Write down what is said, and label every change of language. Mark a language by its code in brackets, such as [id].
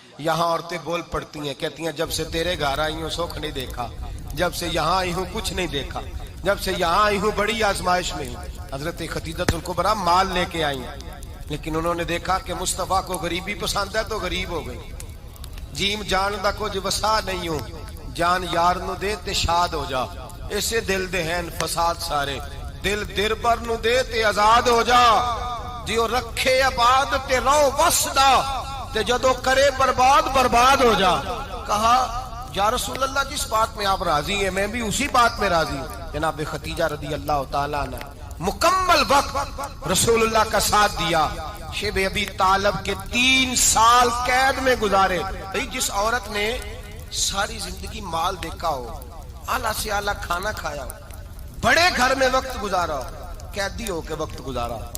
[ur] یہاں عورتیں بول پڑتی ہیں، کہتی ہیں جب سے تیرے گھر آئی ہوں سکھ نہیں دیکھا، جب سے یہاں آئی ہوں کچھ نہیں دیکھا، جب سے یہاں آئی ہوں بڑی آزمائش میں ہوں. حضرت خدیجہ الکبریٰ مال لے کے آئی، لیکن انہوں نے دیکھا کہ مصطفیٰ کو غریبی پسند ہے تو غریب ہو گئی. [pa] جیم جان دا کچھ وسا نہیں ہوں، جان یار نو دے تے شاد ہو جا، ایسے دل دے ہیں فساد سارے، دل دربر نو دے تے آزاد ہو جا. جیو رکھے آباد تے رو وسدا، تے جدو کرے برباد ہو جا. [ur] کہا یا رسول اللہ جس بات میں آپ راضی ہیں میں بھی اسی بات میں راضی ہوں. جناب خدیجہ رضی اللہ تعالیٰ عنہ مکمل وقت رسول اللہ کا ساتھ دیا. شیب ابی طالب کے 3 سال قید میں گزارے. جس عورت نے ساری زندگی مال دیکھا ہو، اعلیٰ سے اعلیٰ کھانا کھایا ہو، بڑے گھر میں وقت گزارا ہو، قیدی ہو کے وقت گزارا،